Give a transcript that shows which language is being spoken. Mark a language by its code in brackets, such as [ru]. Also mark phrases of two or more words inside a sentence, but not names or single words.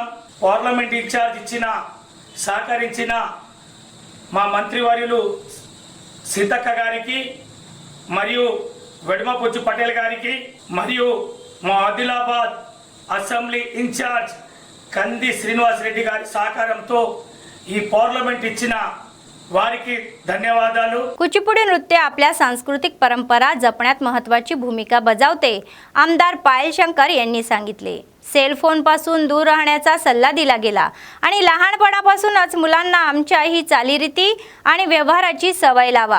[en] Parliament in-charge [te] ఇచ్చిన సహకరించిన మా మంత్రివర్యులు సీతక్క గారికి మరియు వెడమపుచ్చు పటేల్ గారికి మరియు మా ఆదిలాబాద్ [en] Assembly in-charge [te] కంది శ్రీనివాస్ రెడ్డి గారి సహకారంతో ఈ పార్లమెంట్ ఇచ్చిన వారికి ధన్యవాదాలు. [mr] कुचिपुडी नृत्य आपल्या सांस्कृतिक परंपरा जपण्यात महत्त्वाची भूमिका बजावते, आमदार पायल शंकर यांनी सांगितले. सेल फोन पासून दूर राहण्याचा सल्ला दिला गेला आणि लहानपणापासूनच मुलांना आमच्या ही चालीरीती आणि व्यवहाराची सवय लावा.